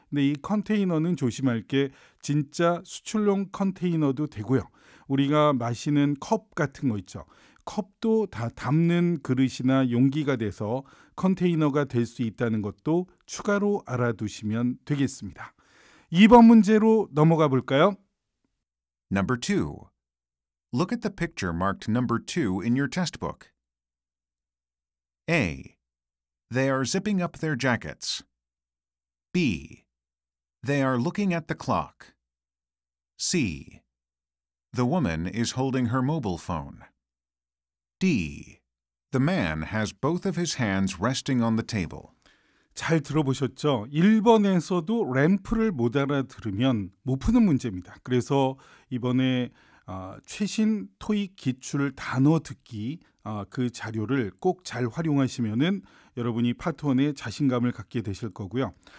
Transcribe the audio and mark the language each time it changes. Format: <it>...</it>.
<ko>근데 이 컨테이너는 조심할 게 진짜 수출용 컨테이너도 되고요. 우리가 마시는 컵 같은 거 있죠. 컵도 다 담는 그릇이나 용기가 돼서 컨테이너가 될 수 있다는 것도 추가로 알아두시면 되겠습니다. 2번 문제로 넘어가 볼까요?</ko> <en>Number 2. Look at the picture marked number 2 in your test book. A. They are zipping up their jackets. B. They are looking at the clock. C. The woman is holding her mobile phone. D. The man has both of his hands resting on the table.</en> <ko>잘 들어보셨죠? 1번에서도 램프를 못 알아들으면 못 푸는 문제입니다. 그래서 이번에 최신 토익 기출 단어 듣기 그 자료를 꼭 잘 활용하시면은 여러분이 파트 1에 자신감을 갖게 되실 거고요.</ko>